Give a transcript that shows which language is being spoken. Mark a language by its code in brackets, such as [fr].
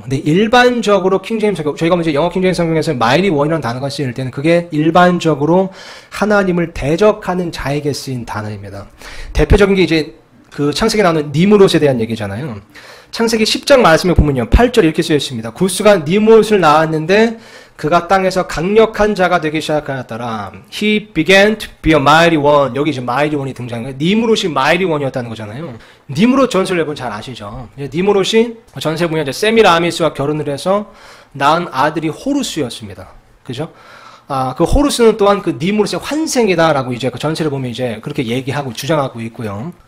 [ko] 근데 일반적으로 킹제임스 성경, 저희가 이제 영어 킹제임스 성경에서 mighty one이라는 단어가 쓰일 때는 그게 일반적으로 하나님을 대적하는 자에게 쓰인 단어입니다. 대표적인 게 이제 그 창세기에 나오는 니므롯에 대한 얘기잖아요. 창세기 10장 말씀에 보면요, 8절 이렇게 쓰여 있습니다. 구스가 니므롯을 낳았는데 그가 땅에서 강력한 자가 되기 시작하였더라. [en] He began to be a mighty one. [ko] 여기 이제 mighty one이 등장해요. 니므롯이 mighty one이었다는 거잖아요. 니므롯 전설 여러분 잘 아시죠? 니므롯이 전세 보면 이제 세미라미스와 결혼을 해서 낳은 아들이 호루스였습니다. 그죠? 그 호루스는 또한 그 니므롯의 환생이다라고 이제 그 전세를 보면 이제 그렇게 얘기하고 주장하고 있고요.